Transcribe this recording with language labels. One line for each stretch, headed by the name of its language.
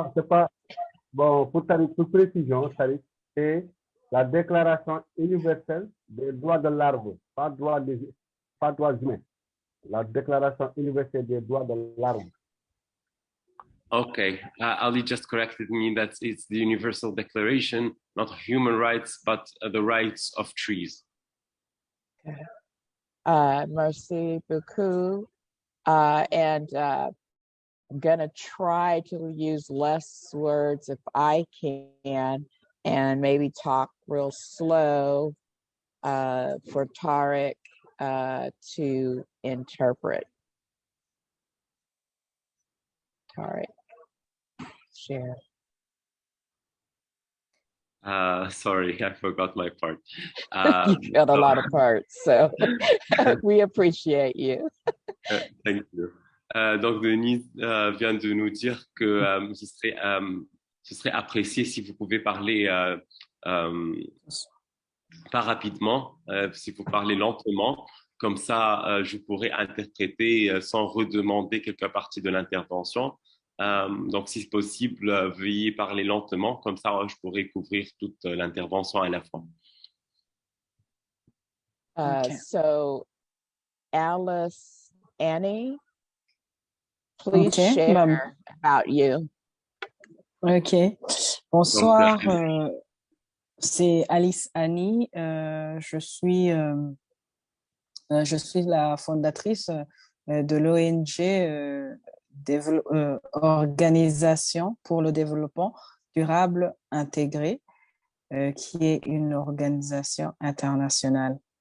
French: C'est pas, bon, pour précision, Tarek, c'est la Déclaration universelle des droits de l'arbre, pas droits humains. La Déclaration universelle des droits de l'arbre.
English: Okay, Ali just corrected me that it's the Universal Declaration, not of human rights, but the rights of trees.
French: Merci beaucoup.
English: And I'm going to try to use less words if I can, and maybe talk real slow for Tarek to interpret. Tarek, share. Sorry, I forgot my part. You got a lot of parts, so we appreciate you. Thank you.
French: Donc, Denise vient de nous dire que ce serait apprécié si vous pouvez parler pas rapidement, si vous parlez lentement. Comme ça, je pourrais interpréter sans redemander quelques parties de l'intervention. Donc, si possible, veuillez parler lentement. Comme ça, je pourrais couvrir toute l'intervention à la fois.
English: So Alice-Anny, please share about you. Ok.
French: Bonsoir, c'est Alice-Anny. Je suis la fondatrice de l'ONG Organisation pour le développement durable intégré, qui est une organisation internationale.